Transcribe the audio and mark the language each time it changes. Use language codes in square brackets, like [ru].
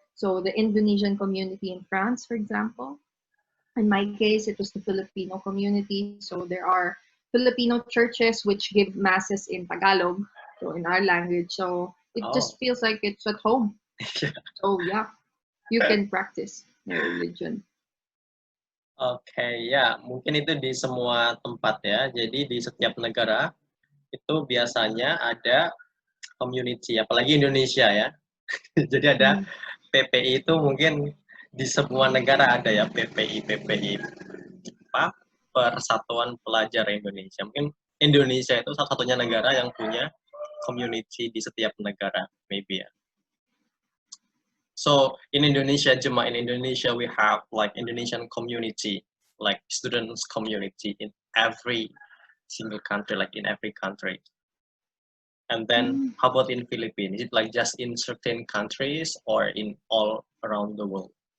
[en] So the Indonesian community in France, for example. In my case, it was the Filipino community. So there are Filipino churches which give masses in Tagalog, so in our language. So it just feels like it's at home. So yeah, you can practice your religion. [id] Oke, ya mungkin itu di semua tempat ya. Jadi di setiap negara itu biasanya ada community, apalagi Indonesia ya. Jadi ada PPI itu mungkin di semua negara ada ya PPI apa? Persatuan Pelajar Indonesia. Mungkin Indonesia itu satu-satunya negara yang punya community di setiap negara, maybe ya. [en] So in Indonesia, Gema, in Indonesia we have like Indonesian community, like students community in every single country, like in every country. And then how about in Philippines? Is it like just in certain countries or in all around the world?